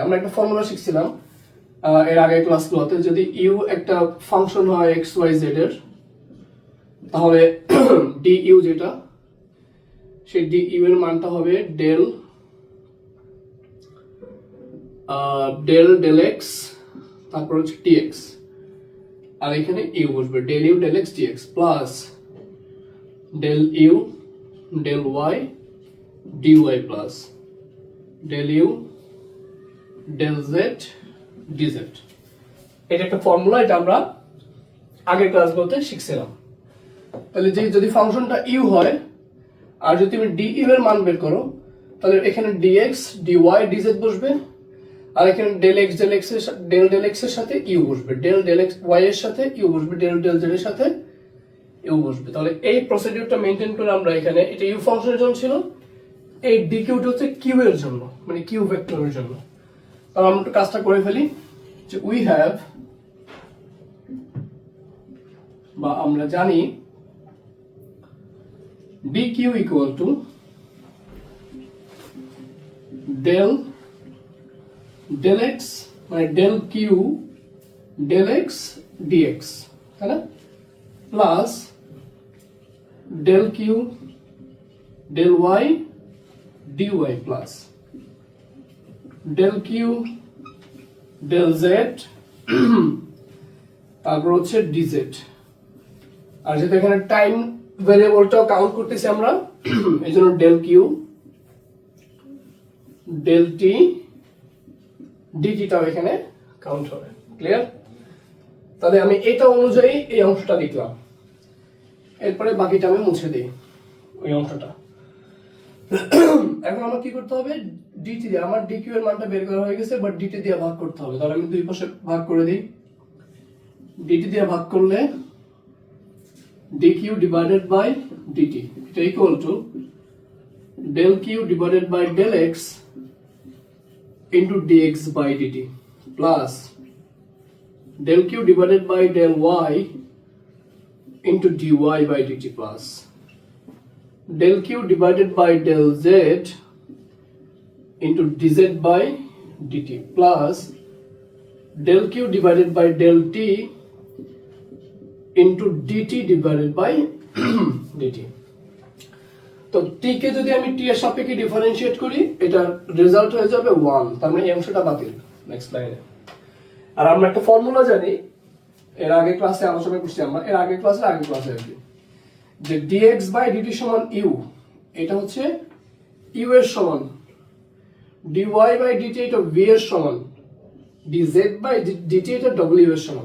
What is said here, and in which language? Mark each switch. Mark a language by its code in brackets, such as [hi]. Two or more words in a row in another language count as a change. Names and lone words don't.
[bn] আমরা একটা ফর্মুলা শিখছিলাম এর আগে ক্লাসগুলোতে, যদি ইউ একটা ফাংশন হয় [en] x y z [bn] এর, তাহলে [en] d u [bn] যেটা, সেই [en] d u [bn] এর মানটা হবে ডেল [en] del del x, [bn] তারপর হচ্ছে ডিএক্স, আর এখানে ইউ বসবে, [en] del u del x dx plus del u del y dy plus del u del z dz. [bn] এটা একটা ফর্মুলা, এটা আমরা আগের ক্লাসগুলোতে শিখছিলাম। তাহলে যে যদি ফাংশনটা u হয় আর যদি তুমি du এর মান বের করো, তাহলে এখানে [en] dx dy dz [bn] বসবে, আর এখানে [en] del x del x [bn] এর সাথে u বসবে, [en] del x y [bn] এর সাথে u বসবে, [en] del z [bn] এর সাথে u বসবে। তাহলে এই প্রসিডিউরটা মেইনটেইন করে আমরা এখানে, এটা u ফাংশনের জন্য ছিল, এই ডি কিউটা হচ্ছে কিউ এর জন্য, মানে কিউ ভেক্টরের জন্য। তাহলে আমরা কাজটা করে ফেলি যে [en] we have, [bn] বা আমরা জানি [en] d q equal to del del x, [bn] মানে [en] del q del x dx, [bn] তাই না, [en] plus del q del y dy plus del q del z [bn] তারপর হচ্ছে dz। আর যেহেতু এখানে টাইম ভেরিয়েবলটাও কাউন্ট করতেছি আমরা, এই জন্য [en] del q del t dt [bn] টাও এখানে কাউন্ট হবে। ক্লিয়ার? তাহলে আমি এটা অনুযায়ী এই অংশটা লিখলাম, এরপরে বাকিটা আমি মুছে দিই ওই অংশটা। এখন আমার কি করতে হবে? ডিটি দিয়ে, আমার ডিকিউ এর মানটা বের করা হয়ে গেছে, বাট ডিটি দিয়ে ভাগ করতে হবে। তাহলে আমি দুই পাশে ভাগ করে দিই। ডিটি দিয়ে ভাগ করলে [en] dq divided by dt, এটা equal to del q divided by del x into dx by dt plus del q divided by del y into dy by dt plus del q divided by del z into dz by dt plus del q divided by del t into dt divided by dt. [bn] তো t কে যদি আমি t এর সাপেক্ষে ডিফারেন্সিয়েট করি এটার রেজাল্ট হয়ে যাবে 1, তার মানে এই অংশটা বাতিল। নেক্সট লাইনে আর আমরা একটা ফর্মুলা জানি, এর আগে ক্লাসে আলোচনা করছি আমরা, এর আগে ক্লাসে আর কি, যে [en] dx by dt [bn] সমান u, এটা হচ্ছে u এর সমান, [en] dy by dt [bn] এটা v এর সমান, [en] dz by dt [bn] এটা w এর সমান।